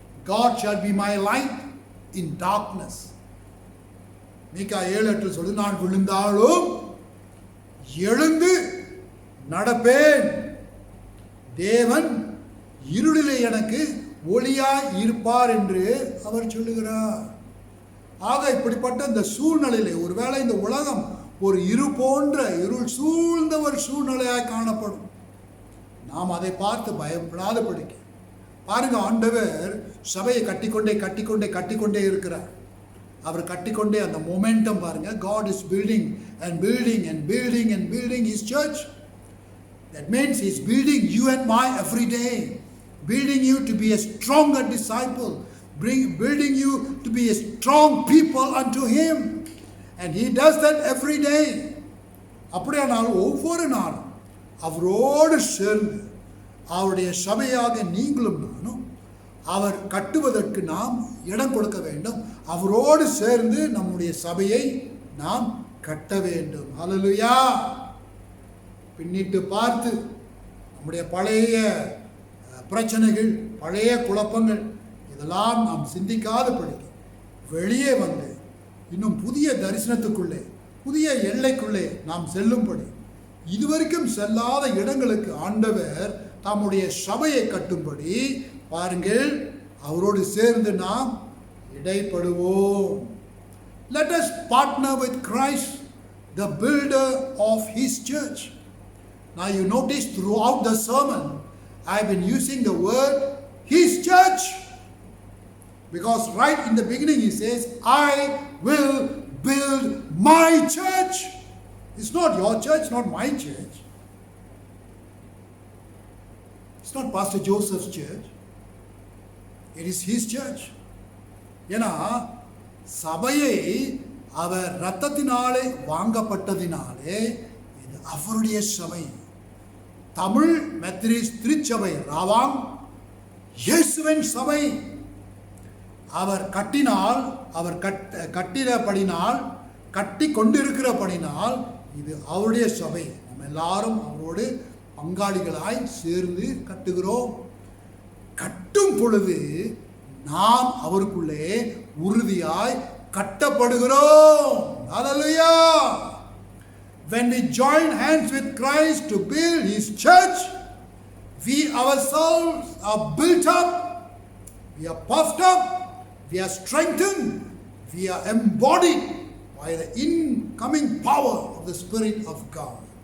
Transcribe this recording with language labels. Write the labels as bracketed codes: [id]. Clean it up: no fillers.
[en] God shall be my light in darkness. [ta] மீகா 7:8 சொல்லு, நான் விழுந்தாலும் எழுந்து நடப்பேன். தேவன் இருளிலே எனக்கு ஒளியாய் இருப்பார் என்று அவர் சொல்லுகிறார். ஆக இப்படிப்பட்ட இந்த சூழ்நிலையிலே ஒருவேளை இந்த உலகம் ஒரு இருள் சூழ்ந்த ஒரு சூழ்நிலையாய் காணப்படும். நாம் அதை பார்த்து பயப்படாதபடிக்க பாருங்க, ஆண்டவர் சபையை கட்டிக்கொண்டே இருக்கிறார். அவர் கட்டிக்கொண்டே அந்த மொமெண்டம் பாருங்க. [en] God is building and building and building and building his church. That means he's building you and me every day, building you to be a stronger disciple, building you to be a strong people unto him, and he does that every day. [ta] அப்படியானால் ஒவ்வொரு நாளும் அவரோடு சேர்ந்து அவருடைய சபையாக நீங்களும் நானும் அவர் கட்டுவதற்கு நாம் இடம் கொடுக்க வேண்டும். அவரோடு சேர்ந்து நம்முடைய சபையை நாம் கட்ட வேண்டும். ஹல்லேலூயா. பின்னிட்டு பார்த்து நம்முடைய பழைய பிரச்சனைகள், பழைய குழப்பங்கள் இதெல்லாம் நாம் சிந்திக்காதபடி வெளியே வந்து இன்னும் புதிய தரிசனத்துக்குள்ளே, புதிய எல்லைக்குள்ளே நாம் செல்லும்படி, இதுவரைக்கும் செல்லாத இடங்களுக்கு ஆண்டவர் தம்முடைய சபையை கட்டும்படி பாருங்கள், அவரோடு சேர்ந்து நாம் இடைப்படுவோம். [en] Let us partner with Christ, the builder of his church. Now you notice throughout the sermon I have been using the word his church, because right in the beginning he says, I will build my church. It's not your church, not my church. It's not Pastor Joseph's church. It is his church. [ta] ஏன்னா சபையை அவர் இரத்தத்தினாலே வாங்கப்பட்டதினாலே இது அவருடைய சபை. Tamil Methodist திருச்சபை ராவாங் இயேசுவின் சபை. அவர் கட்டினால், அவர் கட்டினபடினால், கட்டி கொண்டிருக்கிறபடினால் இது அவருடைய சபை. நம்ம எல்லாரும் அவரோடு பங்காளிகளாய் சேர்ந்து கட்டுகிறோம். கட்டும் பொழுது நாம் அவருக்குள்ளே உறுதியாய் கட்டப்படுகிறோம். ஹல்லேலூயா. [en] When we join hands with Christ to build his church, we ourselves are built up, we are puffed up, we are strengthened, we are embodied by the incoming power of the Spirit of God.